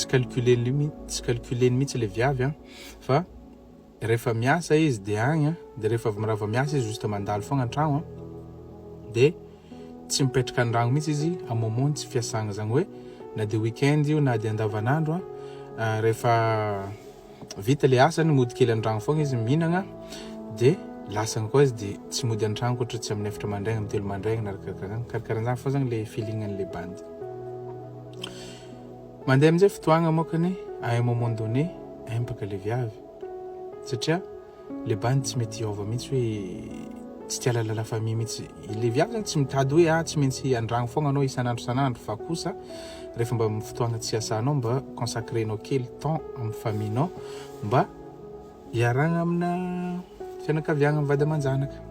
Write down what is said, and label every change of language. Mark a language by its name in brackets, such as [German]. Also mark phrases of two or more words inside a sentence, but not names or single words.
[Malagasy] calculeny mihitsy le viavy fa rehefa miasa izy de agny de rehefa mirava miasa izy juste mandalo fogna antragno de tsy mipetraka andragno mihitsy izy amomony tsy fiasagna zagny hoe na de weekend io na de andavanandro rehefa vita le asany mody kely andragno fogna izy mihinagna de lasagna koa izy de tsy mody antragno koatra tsy amin'ny efatra mandraigna amin'ny telo mandraigna na karakaran'izany fa zagny le feeling-an'le bandy. Mandeha amin'izay fotoagna mokany [French] à un moment donné [Malagasy] empaka le viavy satria le bandy tsy mety hiova mihitsy hoe tsy tia lalala famille mihitsy. Le viavy zagny tsy mitady hoe tsy maintsy andragno fogna anao isanandro fa kosa rehefa mba amin'ny fotoagna tsy asanao mba consacrenao kely temps amin'ny famillenao mba hiaragna amina fianakaviagna mivady aman-janaka.